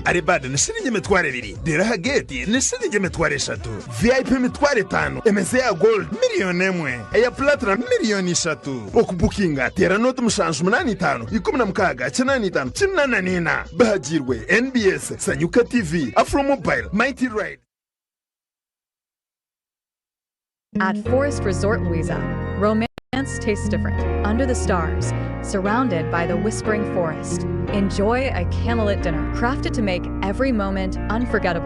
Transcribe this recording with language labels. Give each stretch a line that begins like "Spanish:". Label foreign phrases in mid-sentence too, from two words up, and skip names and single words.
Nyankole: Aribada nishiringi emitwaro 2, Diraha Gate nishiringi emitwaro 3, VIP emitwaro 5, MSA Gold miliyoni 1, eya Platinum miliyoni 3. Okubukinga tera note mushanju 85, 16 95 94. Bahajirwe NBS, Sanyuka TV, Afro Mobile, Mighty Ride.
English: At Forest Resort Louisa, romance tastes different. Under the stars, surrounded by the whispering forest. Enjoy a candlelit dinner crafted to make every moment unforgettable.